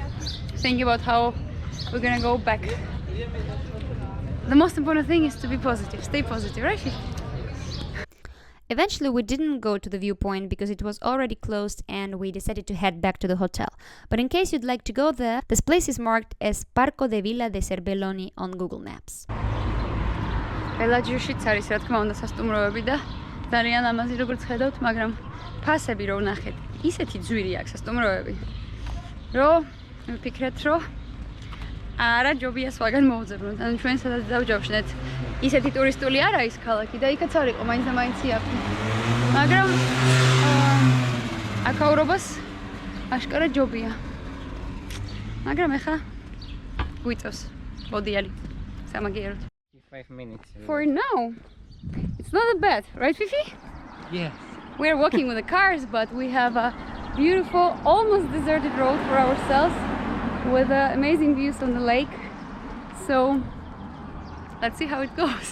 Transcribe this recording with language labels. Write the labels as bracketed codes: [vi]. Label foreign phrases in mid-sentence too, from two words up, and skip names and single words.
[en] Think about how we're gonna go back. The most important thing is to be positive. Stay positive, right? Eventually, we didn't go to the viewpoint because it was already closed and we decided to head back to the hotel. But in case you'd like to go there, this place is marked as Parco de Villa de Cervelloni on Google Maps. [ka] Bellagio-შიც არის, რა თქმა უნდა, სასტუმროები და ძალიან ამაზი როგორც ხედავთ, მაგრამ ფასები რო ვნახეთ, ისეთი ძვირი აქვს სასტუმროები, რომ ვფიქრეთ, რომ არა ჯობია სხვაგან მოვძებნოთ. ანუ ჩვენ სადაც დავჯავშნეთ, ისეთი ტურისტული არ არის ქალაქი და იქაც არ იყო მაინც და მაინც იაფი. მაგრამ აქაურობას აშკარა ჯობია. მაგრამ ეხლა გვიწევს ბოდიალი სამაგიეროდ. [en] 5 minutes. For now, it's not that bad, right, Fifi? Yes. We're walking with the cars, but we have a beautiful, almost deserted road for ourselves with amazing views on the lake. So let's see how it goes.